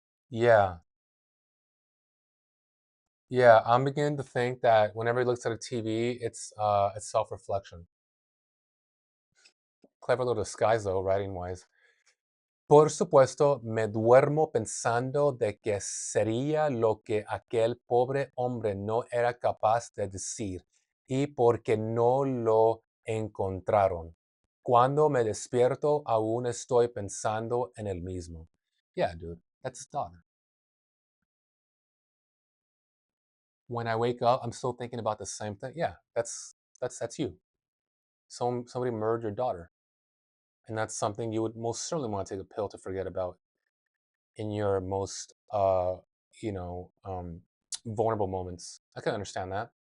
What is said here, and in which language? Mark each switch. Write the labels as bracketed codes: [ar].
[en] Yeah, yeah, I'm beginning to think that whenever he looks at a TV, it's self-reflection. Clever little disguise, though, writing wise. [es] Por supuesto, me duermo pensando de que sería lo que aquel pobre hombre no era capaz de decir, y porque no lo encontraron. Cuando me despierto, aún estoy pensando en el mismo. [en] Yeah, dude, that's his daughter. When I wake up, I'm still thinking about the same thing. Yeah, that's you. Somebody murdered your daughter, and that's something you would most certainly want to take a pill to forget about in your most you know vulnerable moments. I can understand that.